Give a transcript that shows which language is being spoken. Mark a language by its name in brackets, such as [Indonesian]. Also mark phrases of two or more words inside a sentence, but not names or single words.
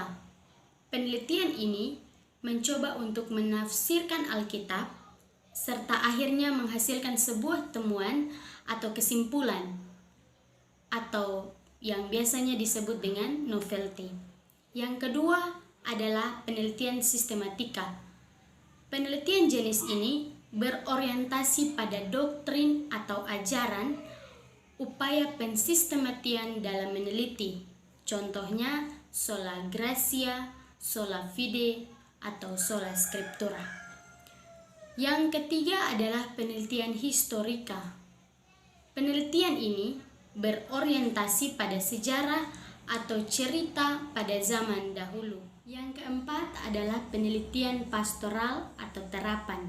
[Indonesian] Penelitian ini mencoba untuk menafsirkan Alkitab serta akhirnya menghasilkan sebuah temuan atau kesimpulan atau yang biasanya disebut dengan novelty. Yang kedua adalah penelitian sistematika. Penelitian jenis ini berorientasi pada doktrin atau ajaran upaya pensistematian dalam meneliti. Contohnya [Latin] sola gratia, sola fide, [Indonesian] atau [Latin] sola scriptura. [Indonesian] Yang ketiga adalah penelitian historika. Penelitian ini berorientasi pada sejarah atau cerita pada zaman dahulu. Yang keempat adalah penelitian pastoral atau terapan.